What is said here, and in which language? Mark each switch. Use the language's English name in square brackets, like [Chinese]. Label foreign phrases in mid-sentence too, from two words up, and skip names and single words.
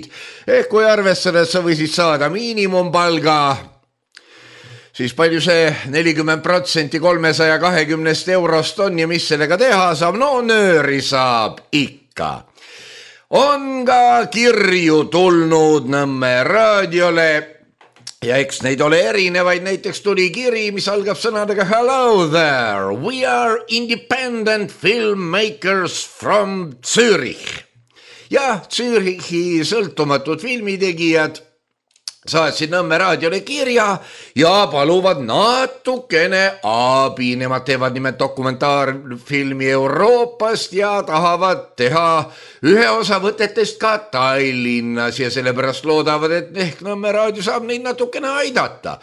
[Estonian] Kui arvestada, et sa võisid saada miinimumpalga, siis palju see 40% 320 eurost on ja mis sellega teha saab? No nööri saab ikka. On ka kirju tulnud Nõmme raadiole ja eks neid ole erinevaid, näiteks tuli kiri, mis algab sõnadega [English] Hello there, we are independent filmmakers from Zürich. [Estonian] Ja Zürichi sõltumatud filmitegijad saatsid Nõmme raadiole kirja ja paluvad natukene abi. Nemad teevad nimelt dokumentaarfilmi Euroopast ja tahavad teha ühe osa võtetest ka Tallinnas ja sellepärast loodavad, et ehk Nõmme raadio saab neid natukene aidata.